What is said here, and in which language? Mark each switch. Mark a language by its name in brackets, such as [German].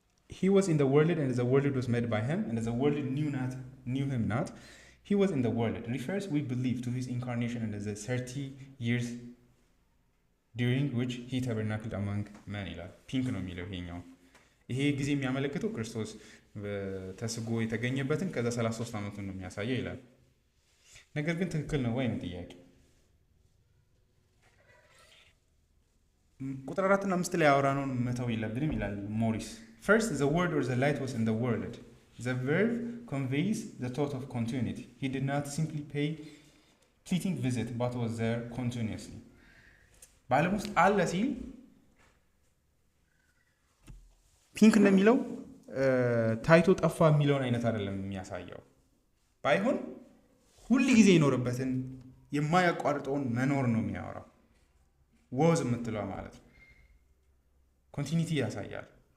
[English] He was in the world, and the world was made by him, and the world knew him not. He was in the world refers, we believe, to his incarnation and the 30 years during which he tabernacled among men [Amharic] ይላል። ፒንክ ነው የሚለው ይሄኛው። ይሄ ጊዜ የሚያመለክተው ክርስቶስ ተስጎ የተገኘበትን ከዛ 33 ዓመቱን ነው የሚያሳየው ይላል። ነገር ግን ትክክል ነው ወይ ነው ጥያቄ። ቁጥር 4 እና 5 ላይ ያወራነውን መተው የለብንም ይላል ሞሪስ። [English] First, the word or the light was in the world. The verb conveys the thought of continuity. He did not simply pay fleeting visit, but was there continuously. [Amharic] በዓለም ውስጥ አለ ሲል ፒንክ እንደሚለው ታይቶ ጠፋ የሚለውን አይነት አይደለም የሚያሳየው። ባይሆን ሁል ጊዜ የኖረበትን የማያቋርጠውን መኖር ነው የሚያወራው። ወዝ የምትለው ማለት ነው። ኮንቲኒቲ ያሳያል።